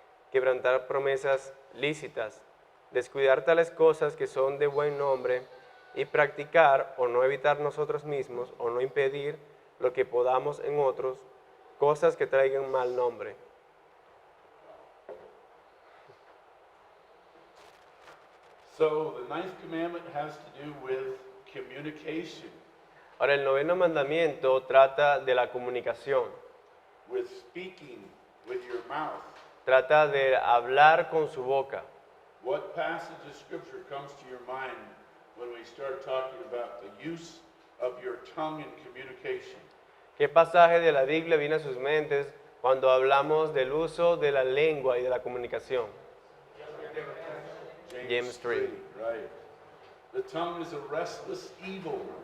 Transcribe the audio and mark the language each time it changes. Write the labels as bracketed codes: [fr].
[es] quebrantar promesas lícitas, descuidar tales cosas que son de buen nombre y practicar o no evitar nosotros mismos o no impedir lo que podamos en otros, cosas que traigan mal nombre. [en] So the ninth commandment has to do with communication, [es] Ahora, el noveno mandamiento trata de la comunicación, [en] with speaking with your mouth. [es] trata de hablar con su boca. [en] What passage of scripture comes to your mind when we start talking about the use of your tongue in communication? [es] ¿Qué pasaje de la Biblia viene a sus mentes cuando hablamos del uso de la lengua y de la comunicación? [en] James 3. Right. The tongue is a restless evil.